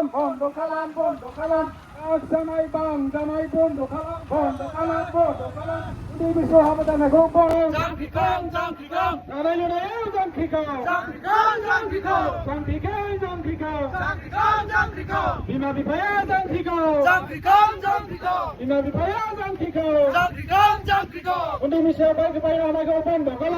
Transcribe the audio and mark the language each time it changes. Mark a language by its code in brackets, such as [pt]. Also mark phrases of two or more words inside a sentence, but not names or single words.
[brx] Bondo kalam. Raksanai bang janai bondo kalam. Bondo kalam. undi bisu hamadanaखौ बन्द जांख्रिखां जांख्रिखां जानाय लोंनायाव जांख्रिखां जांख्रिखां जांख्रिखां जांख्रिखां जांख्रिखां जांख्रिखां जांख्रिखां बिमा बिफाया जांख्रिखां जांख्रिखां जांख्रिखां बिमा बिफाया जांख्रिखां जांख्रिखां जांख्रिखां उन्दै बैसोआव बायनो हानायखौ बन्द खालाम